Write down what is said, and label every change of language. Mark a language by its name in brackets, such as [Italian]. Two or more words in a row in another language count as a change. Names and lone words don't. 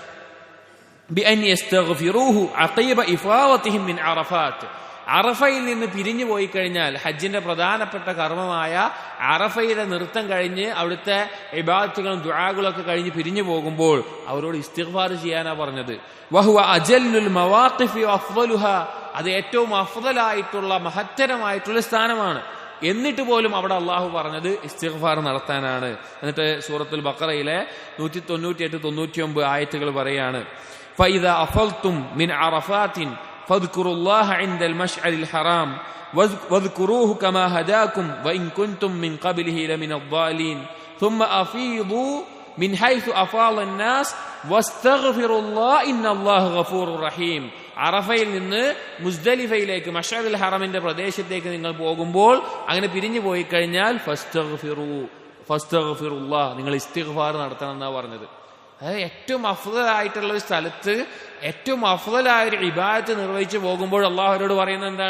[Arabic] بأن يستغفروه عقيب إفاضتهم من عرفات, [Malayalam] അറഫയിൽ നിന്ന് പിരിഞ്ഞു പോയി കഴിഞ്ഞാൽ, ഹജ്ജിന്റെ പ്രധാനപ്പെട്ട കർമ്മമായ അറഫയിലെ നൃത്തം കഴിഞ്ഞ് അവിടുത്തെ ഇബാദത്തുകളും ദുആകളും ഒക്കെ കഴിഞ്ഞ് പിരിഞ്ഞു പോകുമ്പോൾ അവരോട് ഇസ്തിഗ്ഫാർ ചെയ്യാനാ പറഞ്ഞത്. [Arabic] وهو أجل المواقف وأفضلها, [Malayalam] അത് ഏറ്റവും അഫ്ദലായിട്ടുള്ള മഹത്തരമായിട്ടുള്ള സ്ഥാനമാണ്. എന്നിട്ട് പോലും അവിടെ അള്ളാഹു പറഞ്ഞത് ഇസ്തിഗ്ഫാർ നടത്താനാണ്. എന്നിട്ട് സൂറത്തുൽ ബഖറയിലെ 198-99 ആയത്തുകൾ പറയാണ് [Arabic] فإذا أفضتم من عرفات فاذكروا الله عند المشعر الحرام واذكروه كما هداكم وإن كنتم من قبله لمن الضالين ثم أفيضوا من حيث أفاض الناس واستغفروا الله إن الله غفور رحيم. [Malayalam] അറഫയിൽ നിന്ന് മുസ്ദലിഫയിലേക്ക് മഷ്അറുൽ ഹറമിന്റെ പ്രദേശത്തേക്ക് നിങ്ങൾ പോകുമ്പോൾ അങ്ങനെ പിരിഞ്ഞു പോയി കഴിഞ്ഞാൽ ഫസ്തഗ്ഫിറുല്ലാഹ്, നിങ്ങൾ ഇസ്തിഗ്ഫാർ നടത്തണം എന്നാ പറഞ്ഞത്. അതായത് ഏറ്റവും അഫ്ദലായിട്ടുള്ള ഒരു സ്ഥലത്ത് ഏറ്റവും അഫ്ദലായ ഒരു ഇബാദത്ത് നിർവഹിച്ചു പോകുമ്പോൾ അള്ളാഹുവരോട് പറയുന്നത് എന്താണ്?